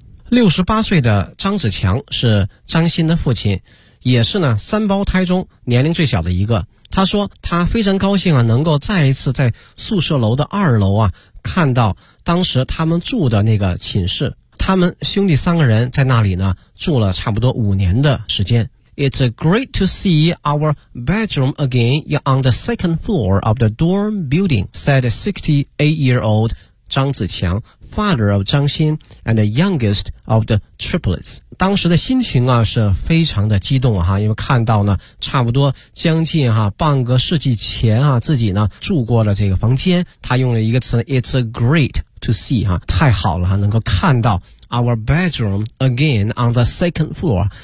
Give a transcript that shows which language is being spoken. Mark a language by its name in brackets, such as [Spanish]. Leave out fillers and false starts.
[Chinese] 68岁的张子强是张欣的父亲，也是呢三胞胎中年龄最小的一个。他说他非常高兴啊，能够再一次在宿舍楼的二楼啊，看到当时他们住的那个寝室。他们兄弟三个人在那里呢住了差不多五年的时间。 [English] It's great to see our bedroom again on the second floor of the dorm building, said 68-year-old张子强 ,father of 张欣 and the youngest of the triplets. [Chinese] 当时的心情啊是非常的激动啊，因为看到呢差不多将近啊半个世纪前啊自己呢住过了这个房间。他用了一个词 , [English] it's great to see, [Chinese] 啊太好了啊，能够看到 [English] our bedroom again on the second floor.